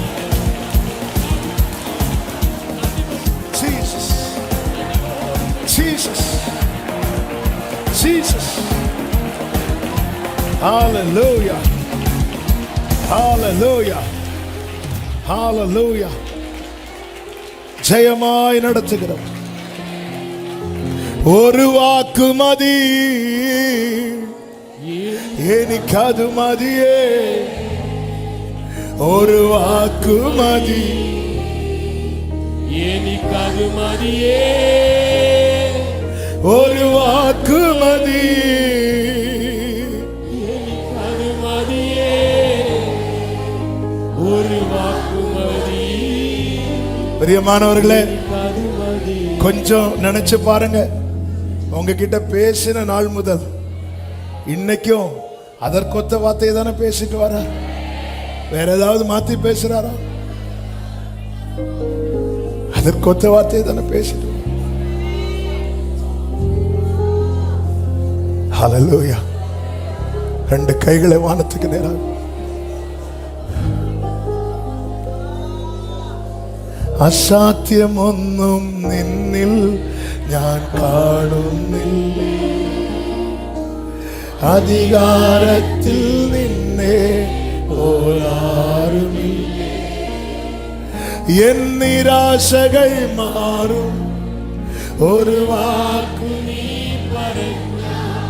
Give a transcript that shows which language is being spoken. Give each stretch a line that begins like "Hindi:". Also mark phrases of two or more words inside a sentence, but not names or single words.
English: Jesus, Jesus, Jesus. Hallelujah, hallelujah, hallelujah.
Tamil: ஜெயமாய் நடத்துகிறோம்.
Malayalam: ഒരു വാക്ക് മതി, എനിക്കത് മതിയേ. ഒരു വാക്ക് മതി, എനിക്കത് മതിയേ. ഒരു വാക്ക് മതി, എനിക്കത് മതിയേ. ഒരു വാക്ക് മതി.
Tamil: பிரியமானவர்களே, கொஞ்சம் நினைச்சு பாருங்க. உங்ககிட்ட பேசின நாள் முதல் இன்னைக்கும் அதற்கொத்த வார்த்தையை தானே பேசிட்டு வர. வேற ஏதாவது மாத்தி பேசுறாரா? அதற்கொத்த வார்த்தையை தானே பேசிட்டு. ஹல்லேலூயா. ரெண்டு கைகளை வானத்துக்கு நேராக
Malayalam: അസാധ്യമൊന്നും നിന്നിൽ ഞാൻ കാണുന്നില്ല. അധികാരത്തിൽ നിന്നെ പോലാറുമില്ല. എൻ നിരാശകൾ മാറും ഒരു വാക്കു നീ പറഞ്ഞാൽ.